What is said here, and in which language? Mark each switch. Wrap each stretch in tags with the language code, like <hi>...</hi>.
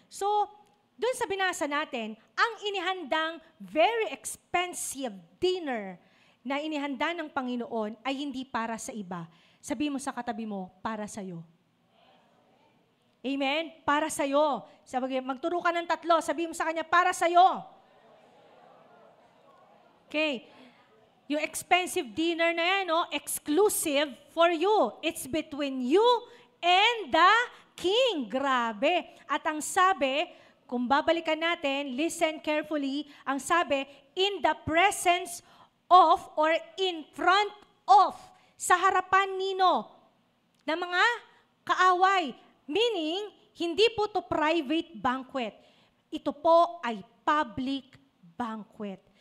<tl>So, dun sa binasa natin, ang inihandang very expensive dinner na inihanda ng Panginoon ay hindi para sa iba. Sabi mo sa katabi mo, para sa'yo. Amen? Para sa'yo. Magturo ka ng 3, sabi mo sa kanya, para sa'yo. Okay.</tl> <en>Yung expensive dinner na yan, exclusive for you. It's between you and the king.</en> <tl>Grabe. At ang sabi, kung babalikan natin,</tl> <en>listen carefully,</en> <tl>ang sabi, in the presence of or in front of, sa harapan nino ng mga kaaway. Meaning, hindi po to private banquet. Ito po ay public banquet.</tl>